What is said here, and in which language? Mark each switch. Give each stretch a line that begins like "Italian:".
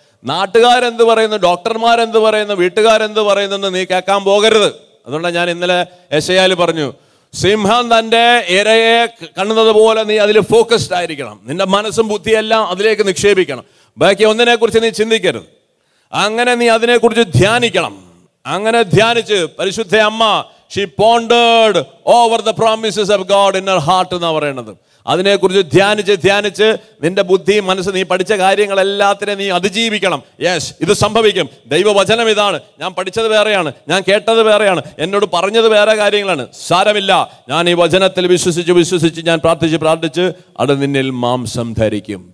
Malayalam: നാട്ടുകാരെന്ത് പറയുന്നു, ഡോക്ടർമാരെന്ത് പറയുന്നു, വീട്ടുകാരെന്ത് പറയുന്നെന്ന് നീ കേൾക്കാൻ പോകരുത്. അതുകൊണ്ടാണ് ഞാൻ ഇന്നലെ യെശയ്യായിൽ പറഞ്ഞു, സിംഹം തൻ്റെ ഇരയെ കാണുന്നത് പോലെ നീ അതിൽ ഫോക്കസ്ഡ് ആയിരിക്കണം. നിന്റെ മനസ്സും ബുദ്ധിയെല്ലാം അതിലേക്ക് നിക്ഷേപിക്കണം. ബാക്കി ഒന്നിനെ കുറിച്ച് നീ ചിന്തിക്കരുത്. അങ്ങനെ നീ അതിനെക്കുറിച്ച് ധ്യാനിക്കണം. അങ്ങനെ ധ്യാനിച്ച് പരിശുദ്ധ അമ്മ
English: she pondered over the promises of God in her heart
Malayalam: എന്നാ പറയുന്നത്. അതിനെക്കുറിച്ച് ധ്യാനിച്ച് നിന്റെ ബുദ്ധി മനസ്സ്, നീ പഠിച്ച കാര്യങ്ങളെല്ലാത്തിനെയും നീ അതിജീവിക്കണം. യെസ്, ഇത് സംഭവിക്കും. ദൈവവചനം ഇതാണ്. ഞാൻ പഠിച്ചത് വേറെയാണ്, ഞാൻ കേട്ടത് വേറെയാണ്, എന്നോട് പറഞ്ഞത് വേറെ കാര്യങ്ങളാണ്. സാരമില്ല, ഞാൻ ഈ വചനത്തിൽ വിശ്വസിച്ച് ഞാൻ പ്രാർത്ഥിച്ച് അത് നിന്നിൽ മാംസം ധരിക്കും.